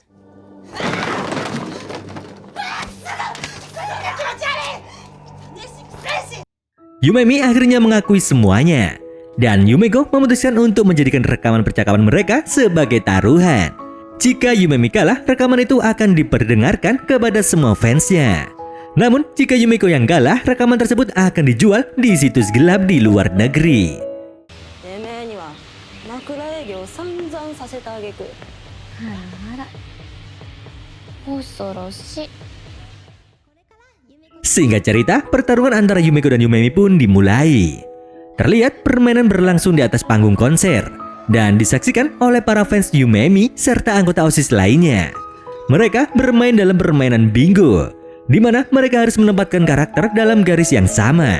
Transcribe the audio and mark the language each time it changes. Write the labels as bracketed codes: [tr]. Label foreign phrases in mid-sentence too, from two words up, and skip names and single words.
[id] Yumemi akhirnya mengakui semuanya, dan Yumeko memutuskan untuk menjadikan rekaman percakapan mereka sebagai taruhan. Jika Yumemi kalah, rekaman itu akan diperdengarkan kepada semua fansnya. Namun, jika Yumeko yang kalah, rekaman tersebut akan dijual di situs gelap di luar negeri. [ja] てめえには枕営業を散々させた挙句あら恐ろしい。 [id] Singkat cerita, pertarungan antara Yumeko dan Yumemi pun dimulai. Terlihat permainan berlangsung di atas panggung konser dan disaksikan oleh para fans Yumemi serta anggota OSIS lainnya. Mereka bermain dalam permainan bingo, di mana mereka harus menempatkan karakter dalam garis yang sama.